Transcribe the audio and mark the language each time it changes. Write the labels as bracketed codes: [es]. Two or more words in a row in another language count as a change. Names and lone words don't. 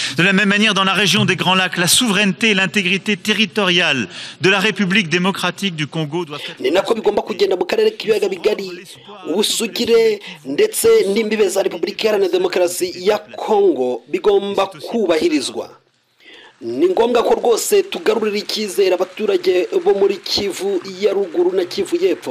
[fr] De la même manière, dans la région des Grands Lacs, la souveraineté et l'intégrité territoriale de la République démocratique du Congo doivent être... [rw] ni nako bigomba kugenda mu karere k'ibiyaga bigari ubusugire ndetse n'imbibe za Repubulika Iharanira Demokarasi ya Kongo bigomba kubahirizwa. Ni ngombwa ko rwose tugarurira icyizere abaturage bo muri Kivu ya ruguru na Kivu y'epfo.